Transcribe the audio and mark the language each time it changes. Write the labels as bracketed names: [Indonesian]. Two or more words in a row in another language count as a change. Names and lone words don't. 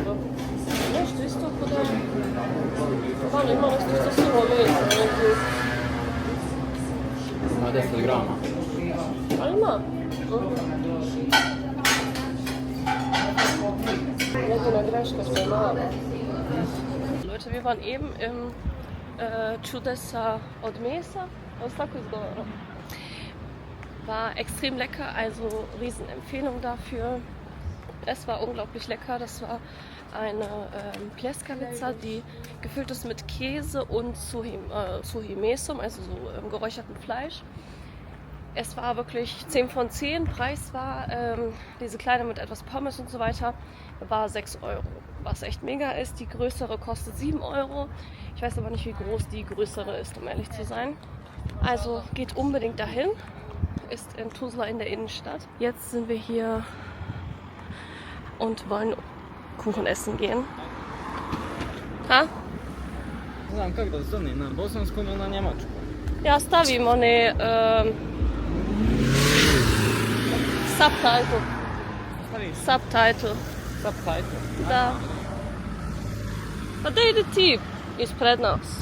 [Bosnian] Nešto isto kod da... Vano ima nešto isto suho meso. Ima 10 grama. Ali ima. Jedina greška što je mala. [German] Leute, wir waren eben im Chudesa od Mesa, was [Bosnian] tako izgovara. [German] War extrem lecker, also Riesenempfehlung dafür. Es war unglaublich lecker, das war eine Pljeskavica, die gefüllt ist mit Käse und [Bosnian] Suhi Mesum, [German] also so geräuchertem Fleisch. Es war wirklich 10 von 10, Preis war diese kleine mit etwas Pommes und so weiter, war 6 Euro, was echt mega ist. Die größere kostet 7 Euro. Ich weiß aber nicht, wie groß die größere ist, um ehrlich zu sein. Also geht unbedingt dahin, ist in Tuzla in der Innenstadt. Jetzt sind wir hier und wollen Kuchen essen gehen. Ha? [Bosnian] Ne znam kako da zvoni, na bosanskom ili na njemačkom. Ja, stavim one subtitle. Stavi Subtitle. subtitle. Da. Pa da ide tip ispred nas.